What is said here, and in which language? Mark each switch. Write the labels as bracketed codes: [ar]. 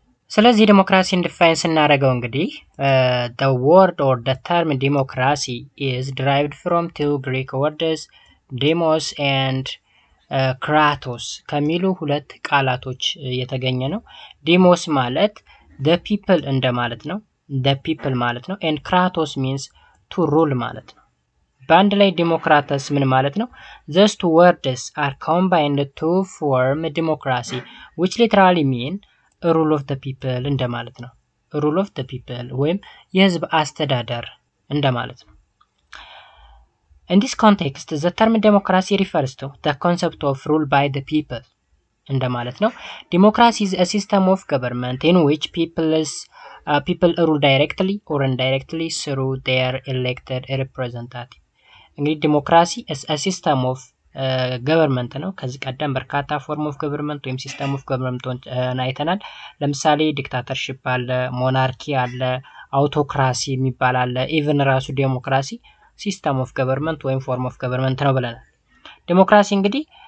[am] ስለዚህ ዲሞክራሲን ዲፋይን ስናደርገው እንግዲህ [en] the word or the term democracy is derived from two Greek words demos and kratos [am] ከሚሉ ሁለት ቃላቶች የተገኘ ነው። ዲሞስ ማለት [en] the people [am] እንደማለት ነው። the people ማለት ነው። [en] and kratos means to rule [am] ማለት ነው። በአንድ ላይ ዲሞክራተስ ምን ማለት ነው? [en] those two words are combined to form democracy which literally mean a rule of the people [am] እንደማለት ነው። [en] rule of the people [am] ወይም የህዝብ አስተዳደር እንደማለት ነው። [en] In this context, the term democracy refers to the concept of rule by the people እንደማለት ነው። Democracy is a system of government in which people rule directly or indirectly through their elected representative. [am] እንግዲህ ዲሞክራሲ [en] a system of [am] ገቨርንመንት ነው። ከዚህ ቀደም በርካታ ፎርም ኦፍ ገቨርንመንት ወይም ሲስተም ኦፍ ገቨርንመንት አይተናል። ለምሳሌ ዲክታተርሺፕ አለ፣ ሞናርኪ አለ፣ አውቶክራሲ የሚባል አለ። ኢቭን ራሱ ዲሞክራሲ ሲስተም ኦፍ ገቨርንመንት ወይም ፎርም ኦፍ ገቨርንመንት ነው ብለናል። ዲሞክራሲ እንግዲህ